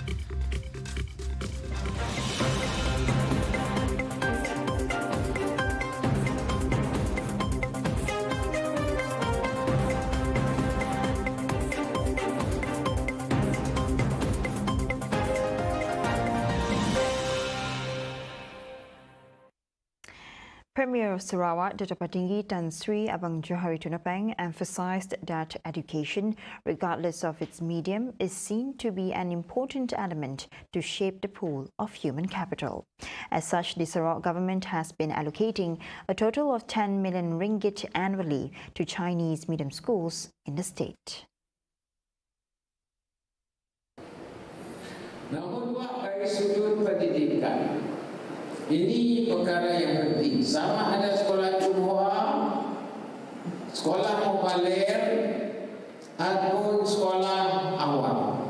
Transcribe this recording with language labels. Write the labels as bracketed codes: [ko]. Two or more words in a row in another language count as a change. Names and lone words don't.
[en] Premier of Sarawak, Dato' Patinggi Tan Sri Abang Johari Tunapeng, emphasised that education, regardless of its medium, is seen to be an important element to shape the pool of human capital. As such, the Sarawak government has been allocating a total of 10 million ringgit annually to Chinese medium schools in the state. [ms] Namun dari sudut pendidikan, ini perkara yang penting. Sama ada sekolah Cunhua, sekolah Mopaler, ataupun sekolah awam.